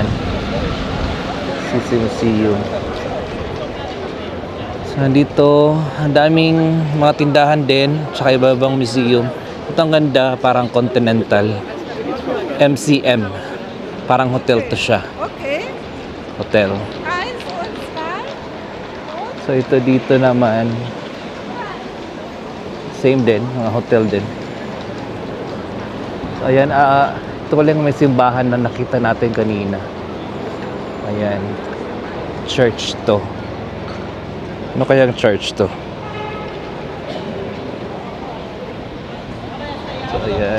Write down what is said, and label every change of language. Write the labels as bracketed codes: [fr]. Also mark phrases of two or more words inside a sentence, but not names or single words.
[tl] Sisi Museum. So andito, ang daming mga tindahan din. Tsaka iba-ibang museum. Ito ang ganda, parang Continental. MCM. Parang hotel to siya. Okay. Hotel. [de] Eins und zwei. [tl] So ito dito naman. Same din, mga hotel din. So ayan, ito ko lang may simbahan na nakita natin kanina. Ayan. Church to. Ano kayang church to? So ayan.